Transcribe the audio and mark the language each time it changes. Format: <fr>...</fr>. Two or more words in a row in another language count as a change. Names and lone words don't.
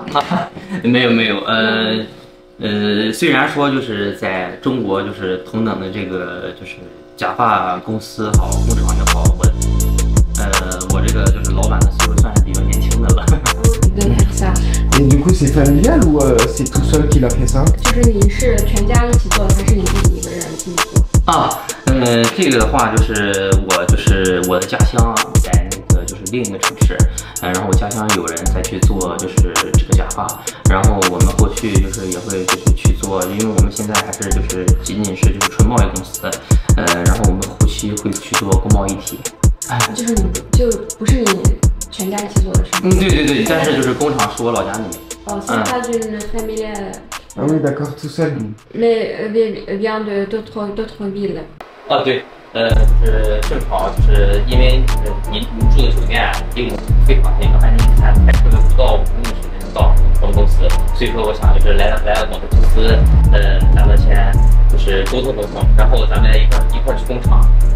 <zh>没有，虽然说就是在中国就是同等的这个就是假发公司好，工厂也好，我这个就是老板的岁数算是比较年轻的了。对，ça。</zh> <fr>Et du coup, c'est familial ou c'est tout seul qu'il a fait ça？</fr> <zh>就是你是全家一起做的，还是你自己一个人自己做？这个的话就是我的家乡在那个就是另一个城市，然后我家乡有人在去做就是这个假发，然后我们后续就是也会就是去做，因为我们现在还是就是仅仅是就是纯贸易公司，然后我们后期会去做工贸一体。就是你就不是你全家一起做的是吗？对，但是就是工厂是我老家那边。</zh> <fr>c'est pas d'une famille. Ah oui, d'accord, tout seul. Mais vient d'autres villes.</fr> <zh>对，就是正好就是因为您住的酒店离我们非常近，刚才您看开车不到5公里时间就到我们公司，所以说我想就是来我们公司，咱们先就是沟通，然后咱们一块去工厂。</zh>